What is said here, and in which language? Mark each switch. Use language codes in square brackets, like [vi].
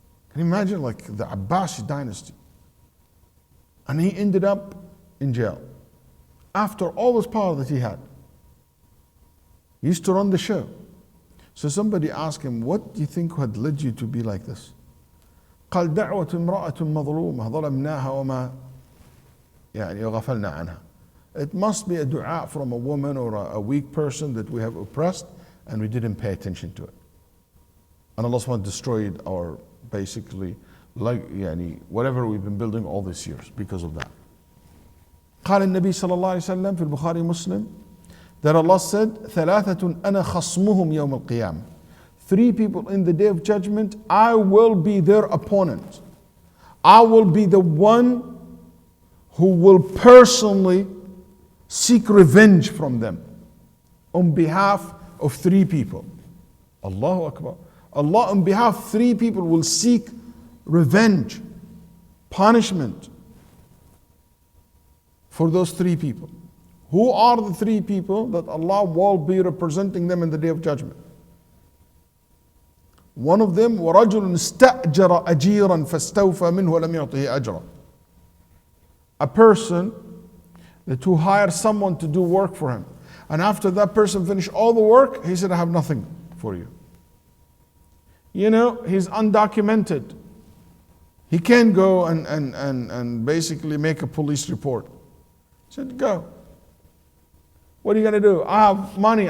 [en] Can you imagine, like the Abbasi dynasty? And he ended up in jail. After all this power that he had. He used to run the show. So somebody asked him, what do you think had led you to be like this? [ar] قال دعوة امرأة مظلومة ظلمناها وما يعني غفلنا عنها. [en] It must be a dua from a woman or a weak person that we have oppressed and we didn't pay attention to it. And Allah SWT destroyed our basically like يعني whatever we've been building all these years because of that. [ar] قال النبي صلى الله عليه وسلم في البخاري مسلم [en] that Allah said [ar] ثلاثة أنا خصمهم يوم القيامة. [en] three people in the day of judgment, I will be their opponent. I will be the one who will personally seek revenge from them on behalf of three people. Allahu Akbar. Allah on behalf of three people will seek revenge, punishment for those three people. Who are the three people that Allah will be representing them in the day of judgment? One of them, [ar] وَرَجُلٌ اسْتَأْجَرَ أَجِيرًا فَاسْتَوْفَى مِنْهُ وَلَمْ يُعْطِهِ أَجْرًا. [en] A person that who hires someone to do work for him, and after that person finished all the work, he said, I have nothing for you. You know, he's undocumented. He can't go and basically make a police report. He said, go. What are you going to do? I have money.